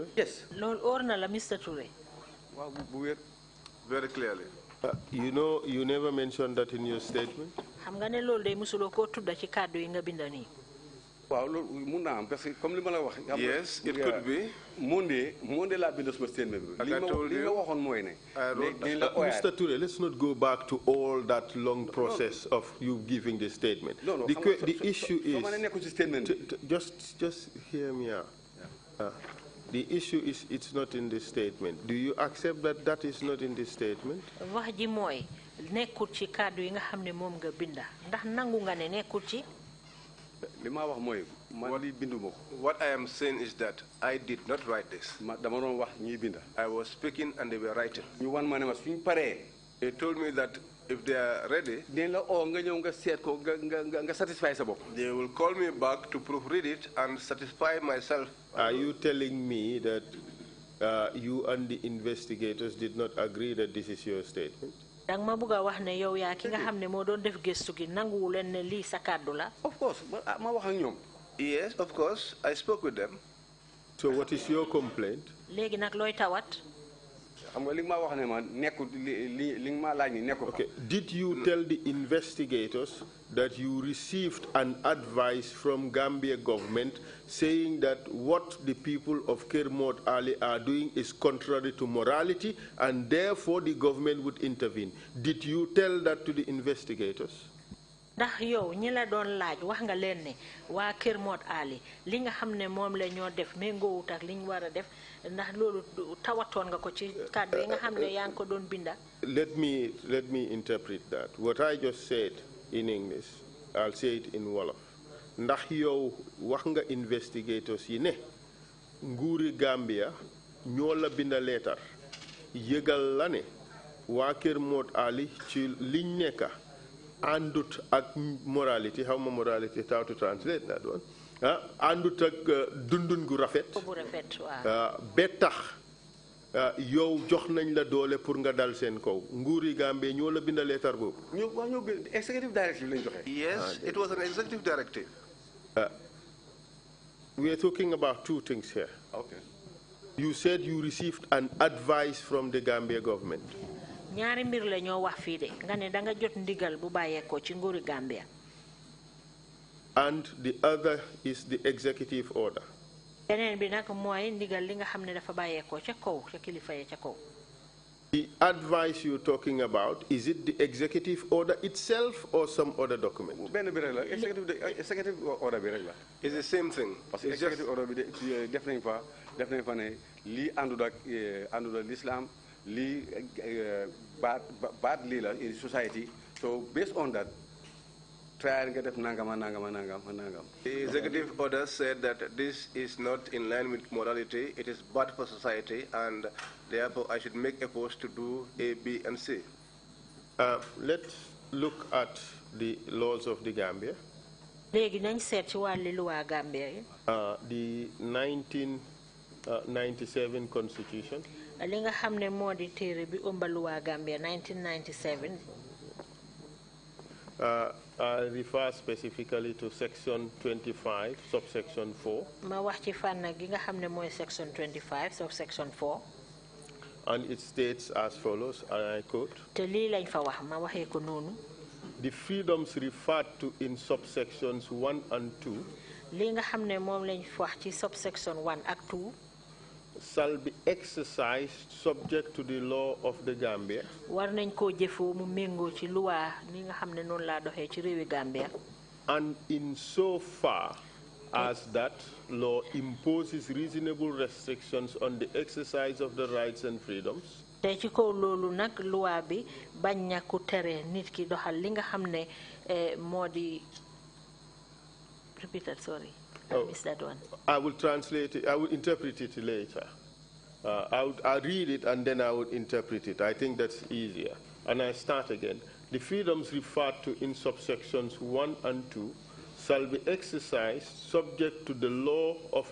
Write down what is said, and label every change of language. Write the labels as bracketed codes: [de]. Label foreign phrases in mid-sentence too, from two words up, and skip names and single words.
[en] Yes. No, Mr. Touray. Very clearly. You know, you never mentioned that in your statement. Yes, it could be. [wo] Monday la bind sama statement. [en] Like I told you, Mr. Touray, let's not go back to all that long process of you giving the statement. No, the issue is just hear me out. The issue is it's not in the statement. Do you accept that that is not in the statement? [wo] Wax ji moy nekkul ci kàddu yi nga xamne mom nga binda ndax nangu nga ne nekkul ci. [en] What I am saying is that I did not write this. I was speaking and they were writing. They told me that if they are ready, they will call me back to proofread it and satisfy myself. Are you telling me that you and the investigators did not agree that this is your statement? [wo] Dang ma buga wax ne yow ya ki nga xamne mo doon def gestu gi nanguwu len ne li sa kaddu la. [en] Of course, [wo] ma wax ak ñom. [en] Yes, of course, I spoke with them. So what is your complaint? [wo] Legi nak loy tawat? [en] Okay. Did you tell the investigators that you received an advice from Gambia government saying that what the people of Kermot Ali are doing is contrary to morality and therefore the government would intervene? Did you tell that to the investigators? [wo] Ndax yow ñi la doon laaj wax nga leen ne waa Kermot Ali li nga xam ne moom la ñoo def méngoowut ak li ñu war a def ndax loolu tawatoon nga ko ci kàddu yi nga xam ne yaa ngi ko doon binda. [en] Let me interpret that. What I just said in English, I'll say it in Wolof. [wo] Ndax yow wax nga investigators yi ne nguuri Gambia ñoo la binda leetar yëgal la ne waa Kermot Ali ci liñ nekka andut ak morality, [en] how morality, how to translate that one. [wo] Andut ak dundun gu rafet. Betax yow jox nañ la doole pour nga dal sen kaw. Nguuri Gambie ñoo la binda letter bobu. Ñu [en] executive directive [wo] lañ joxe. [en] Yes, it was an executive directive. We are talking about two things here. Okay. You said you received an advice from the Gambia government. [wo] Ñaari mbir la ñoo wax fii de nga ne da nga jot ndigal bu bàyyeekoo ci nguuri Gambia. [en] And the other is the executive order. [wo] Beneen bi nag mooy ndigal li nga xam ne dafa bàyyeekoo ca kaw ca kilifa ya ca kaw. [en] The advice you're talking about, is it the executive order itself or some other document? Executive order [wo] bi rek la. [en] It's the same thing. [fr] Parce que [en] executive order [wo] bi def nañ fa ne lii àndul ak l'islam lii bad lii la [en] in society. So based on that, try and get nangam. The executive order said that this is not in line with morality, it is bad for society, and therefore I should make efforts to do A, B, and C. Let's look at the laws of the Gambia. [wo] Léegi nañ seet ci wàllu loi Gambia yi. [en] The 1997 constitution. [wo] Li nga xam ne moo di téere bi ëmba loi Gambia 1997. [en] I refer specifically to section 25, subsection 4. [wo] Ma wax ci fànn gi nga xam ne mooy [en] section 25, subsection 4. And it states as follows, and I quote, [wo] te lii lañ fa wax ma waxee ko noonu. [en] The freedoms referred to in subsections 1 and 2 [wo] li nga xam ne moom lañ wax ci subsection 1 ak 2 [en] shall be exercised subject to the law of the Gambia. [wo] War nañ koo jëfoo mu méngoo ci loi ni nga xam ne noonu laa doxee ci réewi Gambia. [en] And in so far as that law imposes reasonable restrictions on the exercise of the rights and freedoms. [wo] te ci kaw loolu nag loi bi bañ na ku tere nit ki doxal li nga xam ne moo di [en] repeat that, sorry. I missed that one. I will translate it, I will interpret it later. I'll read it and then I would interpret it. I think that's easier. And I start again. The freedoms referred to in subsections 1 and 2 shall be exercised subject to the law of